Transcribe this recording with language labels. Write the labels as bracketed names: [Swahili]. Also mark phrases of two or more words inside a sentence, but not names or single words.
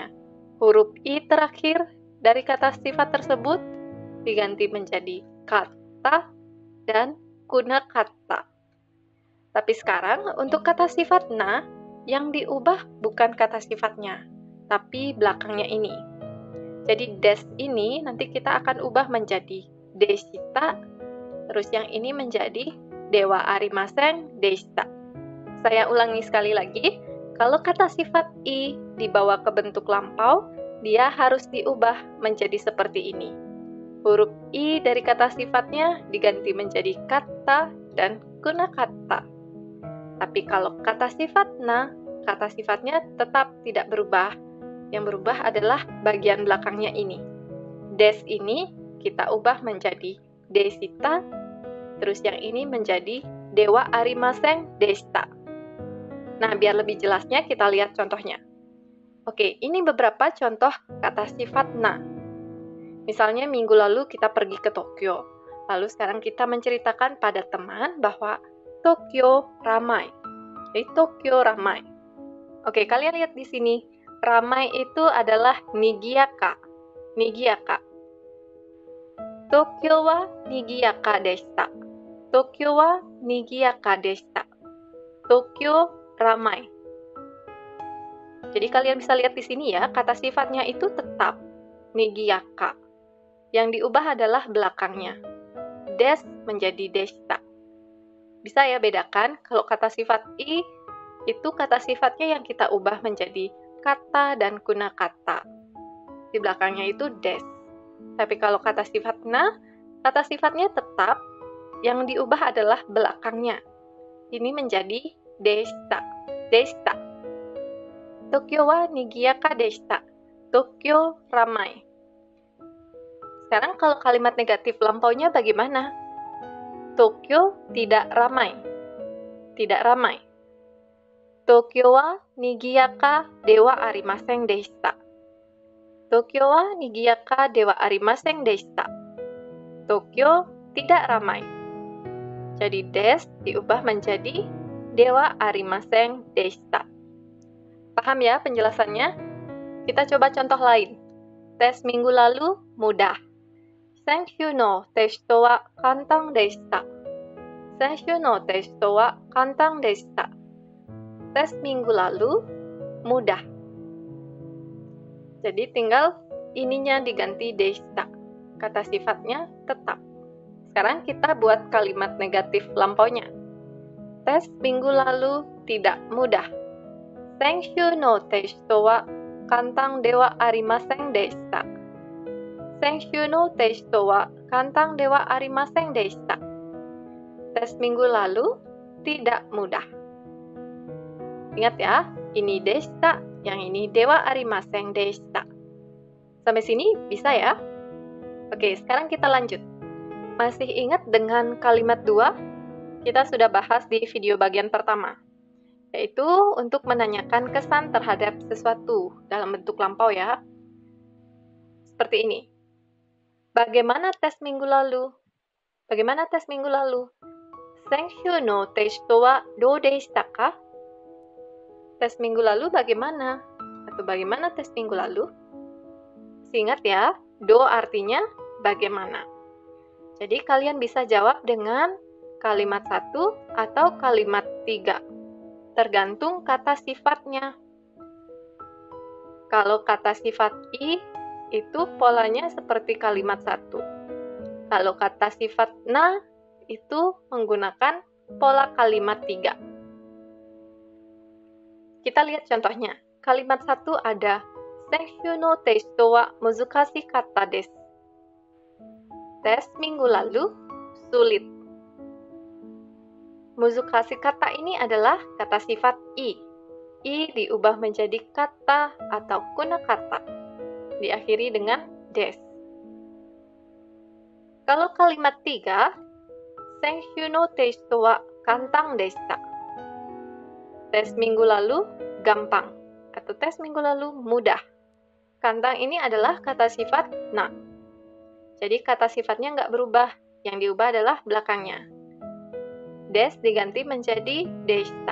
[Indonesian] Huruf i terakhir dari kata sifat tersebut diganti menjadi kata dan kunakatta. Tapi sekarang untuk kata sifat na, yang diubah bukan kata sifatnya, tapi belakangnya ini. Jadi des ini nanti kita akan ubah menjadi deshita, terus yang ini menjadi [Japanese] ではありませんでした. [Indonesian] Saya ulangi sekali lagi, kalau kata sifat i dibawa ke bentuk lampau, dia harus diubah menjadi seperti ini. Huruf i dari kata sifatnya diganti menjadi kata dan kunakata. Tapi kalau kata sifat na, kata sifatnya tetap tidak berubah. Yang berubah adalah bagian belakangnya ini. Des ini kita ubah menjadi desita, terus yang ini menjadi [Japanese] ではありませんでした. [Indonesian] Nah, biar lebih jelasnya kita lihat contohnya. Oke, ini beberapa contoh kata sifat na. Misalnya minggu lalu kita pergi ke Tokyo. Lalu sekarang kita menceritakan pada teman bahwa Tokyo ramai. Jadi Tokyo ramai. Oke, kalian lihat di sini. Ramai itu adalah nigiyaka. Nigiyaka. [Japanese] 東京はにぎやかでした. 東京はにぎやかでした. [Indonesian] Tokyo ramai. Jadi kalian bisa lihat di sini ya, kata sifatnya itu tetap nigiyaka. Yang diubah adalah belakangnya. Des menjadi deshita. Bisa ya bedakan, kalau kata sifat i, itu kata sifatnya yang kita ubah menjadi kata dan kunakata. Di belakangnya itu des. Tapi kalau kata sifat na, kata sifatnya tetap, yang diubah adalah belakangnya. Ini menjadi deshita. Deshita. [Japanese] 東京はにぎやかでした. [Indonesian] Tokyo ramai. Sekarang kalau kalimat negatif lampaunya bagaimana? Tokyo tidak ramai. Tidak ramai. [Japanese] 東京はにぎやかではありませんでした. 東京はにぎやかではありませんでした. [Indonesian] Tokyo tidak ramai. Jadi des diubah menjadi [Japanese] ではありませんでした. [Indonesian] Paham ya penjelasannya? Kita coba contoh lain. Tes minggu lalu mudah. [Japanese] 先週のテストは簡単でした. 先週のテストは簡単でした. [Indonesian] Tes minggu lalu mudah. Jadi tinggal ininya diganti deshita. Kata sifatnya tetap. Sekarang kita buat kalimat negatif lampaunya. Tes minggu lalu tidak mudah. [Japanese] 先週のテストは簡単ではありませんでした. 先週のテストは簡単ではありませんでした. [Indonesian] Tes minggu lalu tidak mudah. Ingat ya, ini deshita, yang ini [Japanese] ではありませんでした. [Indonesian] Sampai sini bisa ya? Oke, sekarang kita lanjut. Masih ingat dengan kalimat 2? Kita sudah bahas di video bagian pertama. Yaitu untuk menanyakan kesan terhadap sesuatu dalam bentuk lampau ya. Seperti ini. Bagaimana tes minggu lalu? Bagaimana tes minggu lalu? [Japanese] 先週のテストはどうでしたか? [Indonesian] Tes minggu lalu bagaimana? Atau bagaimana tes minggu lalu? Ingat ya, do artinya bagaimana. Jadi kalian bisa jawab dengan kalimat 1 atau kalimat 3. Tergantung kata sifatnya. Kalau kata sifat i, itu polanya seperti kalimat 1. Kalau kata sifat na, itu menggunakan pola kalimat 3. Kita lihat contohnya. Kalimat 1 ada [Japanese] 先週のテストは難しいかったです. [Indonesian] Tes minggu lalu sulit. [Japanese] 難しいかった [Indonesian] ini adalah kata sifat i. I diubah menjadi kata atau kunakata. Diakhiri dengan des. Kalau kalimat 3, [Japanese] 先週のテストは簡単でした. [Indonesian] Tes minggu lalu gampang atau tes minggu lalu mudah. Kantang ini adalah kata sifat na. Jadi kata sifatnya nggak berubah. Yang diubah adalah belakangnya. Des diganti menjadi deshita.